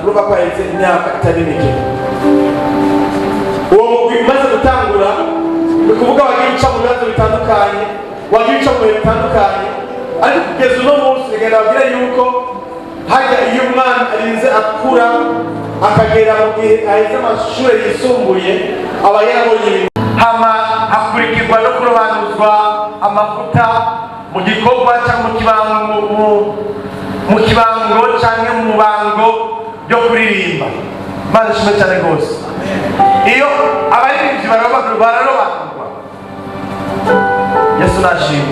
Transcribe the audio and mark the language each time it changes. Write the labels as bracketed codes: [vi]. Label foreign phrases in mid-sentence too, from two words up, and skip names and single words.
[rn] Urumva ko haheze imyaka itari mike. Uwo mugwi umaze gutangura ni ukuvuga wagiye uca mu bibazo bitandukanye, wagiye uca mu bihe bitandukanye, ariko kugeza uno munsi bigenda bagira yuko hajya iyo umwana arinze akura akagera mu gihe aheze amashuri yisumbuye aba yarabonye ibintu. Hama hakurikirwa no kurobanuzwa amavuta mu gikorwa cyangwa mu kibango cyangwa mu bango byo kuririmba. Imana ishimwe cyane rwose. Iyo abaririmbyi bararobanurwa, Yesu nashimwe.